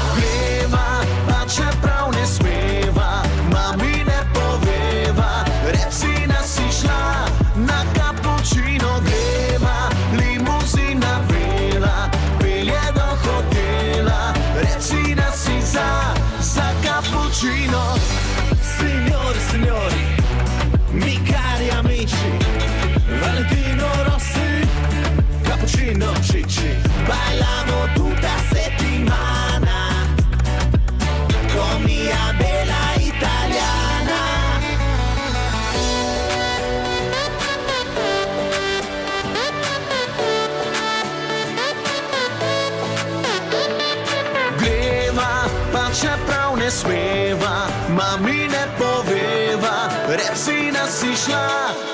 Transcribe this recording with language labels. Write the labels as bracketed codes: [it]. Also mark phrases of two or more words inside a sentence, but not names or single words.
[sl] Greva, pa čeprav ne smeva, mami ne poveva, recina si šla na cappuccino. Greva, limuzina bela, pelje do hotela, recina si za cappuccino. [it] Signore, signori, mi cari amici, Valentino Rossi, cappuccino cicci, bailamo tutta settimana con mia bella italiana. [sl] Greva, pa čeprav ne smeva, mami ne poveva, recina si šla.